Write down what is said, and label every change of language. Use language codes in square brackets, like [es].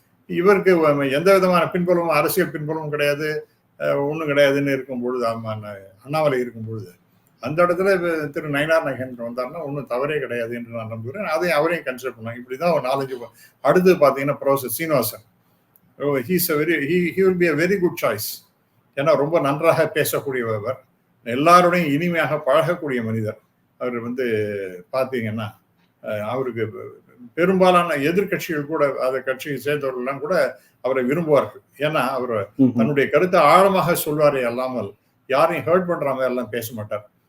[ta] இவருக்கு எந்த விதமான பின்புலமும், அரசியல் பின்புலமும் கிடையாது, ஒன்றும் கிடையாதுன்னு இருக்கும் பொழுது, அண்ணாமலை இருக்கும் பொழுது அந்த இடத்துல திரு நயினார் நாகேந்திரன் வந்தாருன்னா ஒன்றும் தவறே கிடையாது என்று நான் நம்புகிறேன். அதையும் அவரையும் கன்சிடர் பண்ணலாம். இப்படிதான் ஒரு 4-5. அடுத்து பார்த்தீங்கன்னா [en] Professor Srinivasan, he will be a very good choice. [ta] ஏன்னா ரொம்ப நன்றாக பேசக்கூடியவர், எல்லாருடையும் இனிமையாக பழகக்கூடிய மனிதர். அவர் பார்த்தீங்கன்னா அவருக்கு பெரும்பாலான எதிர்கட்சிகள் கூட, அந்த கட்சியை சேர்ந்தவர்கள்லாம் கூட அவரை விரும்புவார்கள். ஏன்னா அவர் தன்னுடைய கருத்தை ஆழமாக சொல்வாரே அல்லாமல் யாரையும் ஹர்ட் பண்ற மாதிரி எல்லாம் பேச மாட்டார்.